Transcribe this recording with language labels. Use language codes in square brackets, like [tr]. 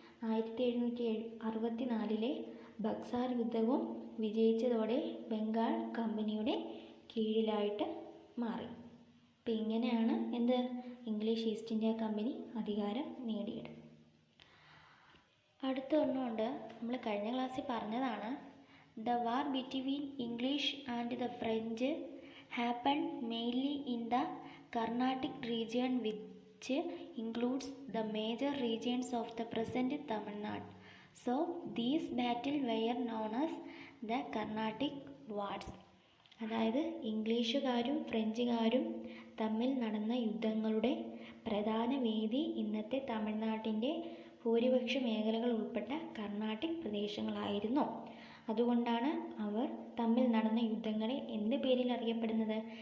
[ml] 1764 ബക്സാർ യുദ്ധവും വിജയിച്ചതോടെ ബംഗാൾ കമ്പനിയുടെ കീഴിലായിട്ട് മാറി. അപ്പം ഇങ്ങനെയാണ് ഇംഗ്ലീഷ് ഈസ്റ്റ് ഇന്ത്യ കമ്പനി അധികാരം നേടിയത്. അടുത്ത ഒന്നുകൊണ്ട് നമ്മൾ കഴിഞ്ഞ ക്ലാസ്സിൽ പറഞ്ഞതാണ്, [en] The war between English and the French happened mainly in the Carnatic region, which includes the major regions of the present Tamil Nadu. So these battles were known as the Carnatic Wars. [ml] അതായത് ഇംഗ്ലീഷുകാരും ഫ്രഞ്ചുകാരും തമ്മിൽ നടന്ന യുദ്ധങ്ങളുടെ പ്രധാന വേദി ഇന്നത്തെ തമിഴ്നാട്ടിൻ്റെ ഭൂരിപക്ഷ മേഖലകൾ ഉൾപ്പെട്ട കർണാട്ടിക് പ്രദേശങ്ങളായിരുന്നു. അതുകൊണ്ടാണ് അവർ തമ്മിൽ നടന്ന യുദ്ധങ്ങളെ എന്ത് പേരിൽ അറിയപ്പെടുന്നത്?